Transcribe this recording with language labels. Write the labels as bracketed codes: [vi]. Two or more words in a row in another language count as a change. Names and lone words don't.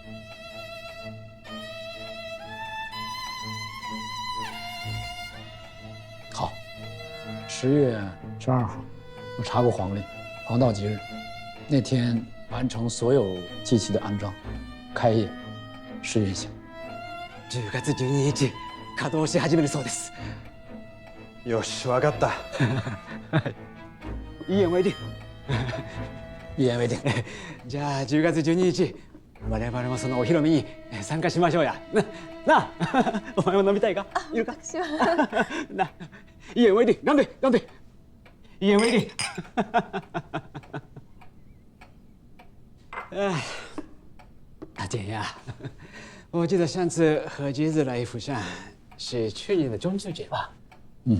[zh] 好，10月12号，我查过黄历，黄道吉日，那天完成所有机器的安装，开业试运行。 [ja] 10月12 日稼働し始めるそうです。よし、わかった。 [zh] 一言为定。一言为定。 [ja] じゃあ10月12日、我々もそのお披露目に参加しましょうや。なあ、お前も飲みたいか？いるか？私は。な、 [zh] 一言为定，干杯，干杯！一言为定。大姐呀，我记得上次和橘子来釜山是去年的中秋节吧？嗯，